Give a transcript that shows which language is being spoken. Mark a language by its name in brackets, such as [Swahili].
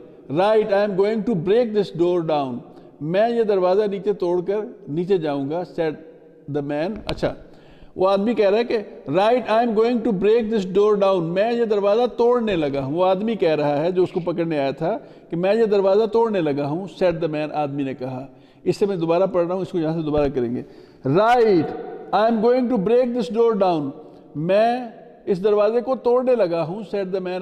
[English] right, I am going to break this door down. [Urdu] میں یہ دروازہ نیچے توڑ کر نیچے جاؤں گا, [English] said the man. [Urdu] اچھا, وہ آدمی کہہ رہا ہے کہ [English] right, I am going to break this door down. [Urdu] میں یہ دروازہ توڑنے لگا ہوں. وہ آدمی کہہ رہا ہے جو اس کو پکڑنے آیا تھا کہ میں یہ دروازہ توڑنے لگا ہوں. [English] said the man. [Urdu] آدمی نے کہا. اس سے میں دوبارہ پڑھ رہا ہوں, اس کو یہاں سے دوبارہ کریں گے. [English] right, I am going to break this door down. [Urdu] میں اس دروازے کو توڑنے لگا ہوں, [English] said the man.